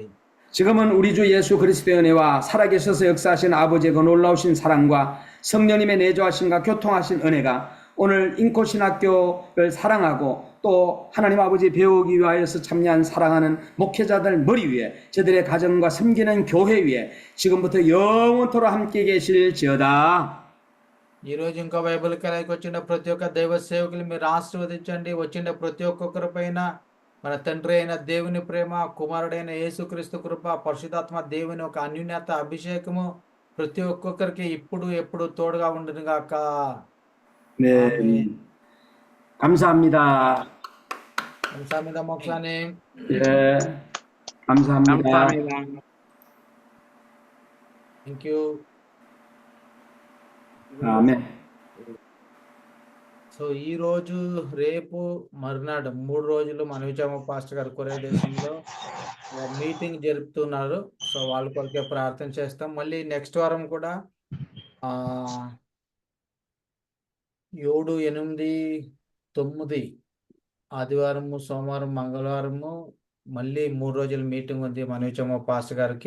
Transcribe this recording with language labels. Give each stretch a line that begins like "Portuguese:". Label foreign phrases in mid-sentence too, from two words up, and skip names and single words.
Korean: 지금은 우리 주 예수 그리스도의 은혜와 살아계셔서 역사하신 아버지의 그 놀라우신 사랑과 성령님의 내조하심과 교통하신 은혜가 오늘 인코신학교를 사랑하고 또 하나님 아버지 배우기 위하여서 참여한 사랑하는 목회자들 머리 위에 저들의 가정과 섬기는 교회 위에 지금부터 영원토록 함께 계실지어다.
Telugu: ఈ రోజు ఇంకా బైబిల్ కలయికి వచ్చిన ప్రతి ఒక్క దైవ సేవకులు మీరు ఆశీర్వదించండి. వచ్చిన ప్రతి ఒక్కొక్కరి పైన మన తండ్రి అయిన దేవుని ప్రేమ, కుమారుడైన యేసుక్రీస్తు కృప, పరిశుద్ధాత్మ దేవుని ఒక అన్యున్యత అభిషేకము ప్రతి ఒక్కొక్కరికి ఇప్పుడు ఎప్పుడు తోడుగా ఉండును గాక.
Korean: 네, 감사합니다. 감사합니다, 목사님. 예, 감사합니다.
English: thank you.
Korean: 아멘.
Telugu: సో ఈ రోజు, రేపు, మర్నాడు 3 రోజులు మన విజయమ్మ పాస్టర్ గారు కొరియా దేశంలో మీటింగ్ జరుపుతున్నారు. సో వాళ్ళ కొరకే ప్రార్థన చేస్తాం. మళ్ళీ నెక్స్ట్ వారం కూడా 7, 8, 9 ఆదివారము, సోమవారం, మంగళవారము మళ్ళీ 3 రోజుల మీటింగ్ ఉంది మన విజయమ్మ పాస్టర్ గారికి.